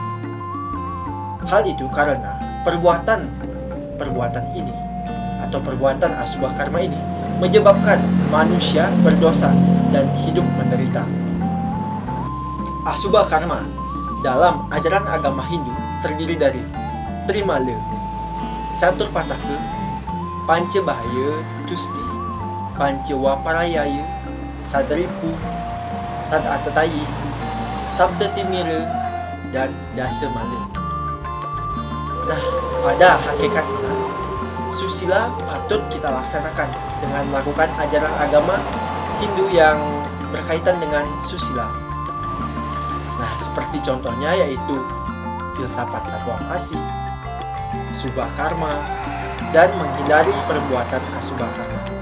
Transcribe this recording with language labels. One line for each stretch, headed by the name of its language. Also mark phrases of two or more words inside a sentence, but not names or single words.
Indonesian: Hal itu karena perbuatan ini atau perbuatan Asubha Karma ini menyebabkan manusia berdosa dan hidup menderita. Asubha Karma dalam ajaran agama Hindu terdiri dari Trimala, Catur Pataka, Panca Bahaya Tusti, Panca Waparayaya, Sadripu, Sadatatayi, Sabda Timira, dan Dasa Mala. Nah, pada hakikatnya susila patut kita laksanakan dengan melakukan ajaran agama Hindu yang berkaitan dengan susila. Nah, seperti contohnya yaitu filsafat Tatwam Asi, Subha Karma, dan menghindari perbuatan Asubha Karma.